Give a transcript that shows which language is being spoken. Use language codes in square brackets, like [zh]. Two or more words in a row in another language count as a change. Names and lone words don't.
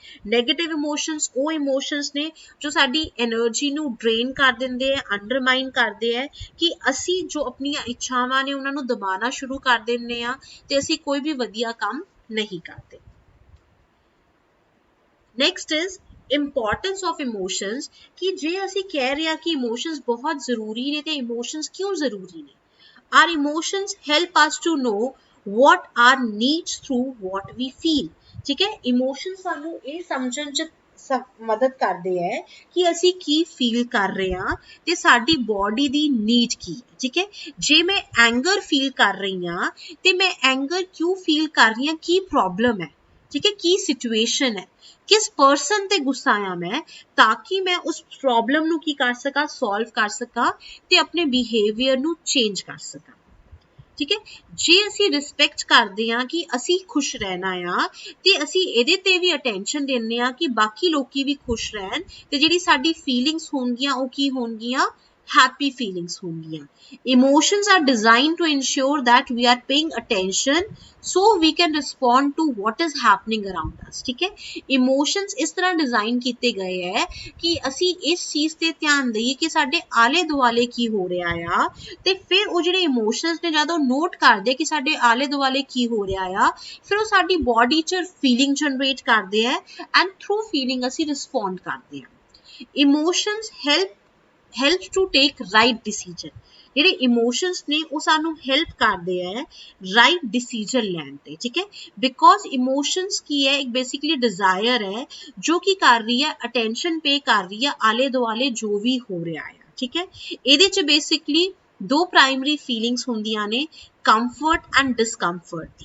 [en] negative emotions [pa] ਉਹ emotions ਨੇ ਜੋ ਸਾਡੀ energy ਨੂੰ drain ਕਰ ਦਿੰਦੇ ਹੈ, undermine ਕਰਦੇ ਹੈ, ਕਿ ਅਸੀਂ ਜੋ ਆਪਣੀਆਂ ਇੱਛਾਵਾਂ ਨੇ ਉਹਨਾਂ ਨੂੰ ਦਬਾਉਣਾ ਸ਼ੁਰੂ ਕਰ ਦਿੰਦੇ ਆ, ਤੇ ਅਸੀਂ ਕੋਈ ਵੀ ਵਧੀਆ ਕੰਮ ਨਹੀਂ ਕਰਦੇ। [en] Next is importance of emotions, [pa] ਕਿ ਜੇ ਅਸੀਂ ਕਹਿ ਰਹੇ ਹਾਂ ਕਿ ਇਮੋਸ਼ਨਸ ਬਹੁਤ ਜ਼ਰੂਰੀ ਨੇ, ਤੇ ਇਮੋਸ਼ਨਸ ਕਿਉਂ ਜ਼ਰੂਰੀ ਨੇ? [en] Our emotions help us to know what our needs through what we feel, [pa] ਠੀਕ ਹੈ। ਇਮੋਸ਼ਨਸ ਸਾਨੂੰ ਇਹ ਸਮਝਣ 'ਚ ਮਦਦ ਕਰਦੇ ਹੈ ਕਿ ਅਸੀਂ ਕੀ ਫੀਲ ਕਰ ਰਹੇ ਹਾਂ ਤੇ ਸਾਡੀ ਬੋਡੀ ਦੀ ਨੀਡ ਕੀ ਹੈ, ਠੀਕ ਹੈ। ਜੇ ਮੈਂ [en] anger feel [pa] ਕਰ ਰਹੀ ਹਾਂ ਤੇ ਮੈਂ ਐਂਗਰ ਕਿਉਂ ਫੀਲ ਕਰ ਰਹੀ ਹਾਂ, ਕੀ ਪ੍ਰੋਬਲਮ ਹੈ, ਠੀਕ ਹੈ, ਕੀ ਸਿਚੁਏਸ਼ਨ ਹੈ, ਕਿਸ ਪਰਸਨ ਤੇ ਗੁੱਸਾ ਆ ਮੈਂ, ਤਾਂ ਕਿ ਮੈਂ ਉਸ ਪ੍ਰੋਬਲਮ ਨੂੰ ਕੀ ਕਰ ਸਕਾਂ, ਸੋਲਵ ਕਰ ਸਕਾਂ ਤੇ ਆਪਣੇ ਬਿਹੇਵੀਅਰ ਨੂੰ ਚੇਂਜ ਕਰ ਸਕਾਂ, ਠੀਕ ਹੈ। ਜੇ ਅਸੀਂ ਰਿਸਪੈਕਟ ਕਰਦੇ ਹਾਂ ਕਿ ਅਸੀਂ ਖੁਸ਼ ਰਹਿਣਾ ਆ, ਤੇ ਅਸੀਂ ਇਹਦੇ ਤੇ ਵੀ ਅਟੈਂਸ਼ਨ ਦਿੰਦੇ ਹਾਂ ਕਿ ਬਾਕੀ ਲੋਕੀ ਵੀ ਖੁਸ਼ ਰਹਿਣ, ਤੇ ਜਿਹੜੀ ਸਾਡੀ ਫੀਲਿੰਗਸ ਹੋਣਗੀਆਂ ਉਹ ਕੀ ਹੋਣਗੀਆਂ, [en] happy feelings ਹੋਣਗੀਆਂ। Emotions are designed to ensure that we are paying attention so we can respond to what is happening around us, [pa] ਠੀਕ ਹੈ। Emotions ਇਸ ਤਰ੍ਹਾਂ ਡਿਜ਼ਾਈਨ ਕੀਤੇ ਗਏ ਹੈ ਕਿ ਅਸੀਂ ਇਸ ਚੀਜ਼ ਤੇ ਧਿਆਨ ਦਈਏ ਕਿ ਸਾਡੇ ਆਲੇ ਦੁਆਲੇ ਕੀ ਹੋ ਰਿਹਾ ਆ, ਤੇ ਫਿਰ ਉਹ ਜਿਹੜੇ ਇਮੋਸ਼ਨਸ ਨੇ ਜਦੋਂ ਨੋਟ ਕਰਦੇ ਕਿ ਸਾਡੇ ਆਲੇ ਦੁਆਲੇ ਕੀ ਹੋ ਰਿਹਾ ਆ, ਫਿਰ ਉਹ ਸਾਡੀ ਬੋਡੀ 'ਚ [en] feeling generate [pa] ਕਰਦੇ ਹੈ, [en] and through feeling [pa] ਅਸੀਂ ਰਿਸਪੌਂਡ ਕਰਦੇ ਹਾਂ। [en] ਇਮੋਸ਼ਨਸ helps to take right decision, [pa] ਜਿਹੜੇ ਇਮੋਸ਼ਨਸ ਨੇ ਉਹ ਸਾਨੂੰ ਹੈਲਪ ਕਰਦੇ ਹੈ [en] right decision [pa] ਲੈਣ ਤੇ, ਠੀਕ ਹੈ। ਬਿਕੋਜ਼ ਇਮੋਸ਼ਨਸ ਕੀ ਹੈ, ਇੱਕ [en] basically desire [pa] ਹੈ ਜੋ ਕੀ ਕਰ ਰਹੀ ਹੈ, [en] attention pay [pa] ਕਰ ਰਹੀ ਹੈ ਆਲੇ ਦੁਆਲੇ ਜੋ ਵੀ ਹੋ ਰਿਹਾ ਹੈ, ਠੀਕ ਹੈ। ਇਹਦੇ 'ਚ ਬੇਸਿਕਲੀ ਦੋ [en] primary feelings [pa] ਹੁੰਦੀਆਂ ਨੇ, [en] comfort and discomfort [pa] ਦੀ।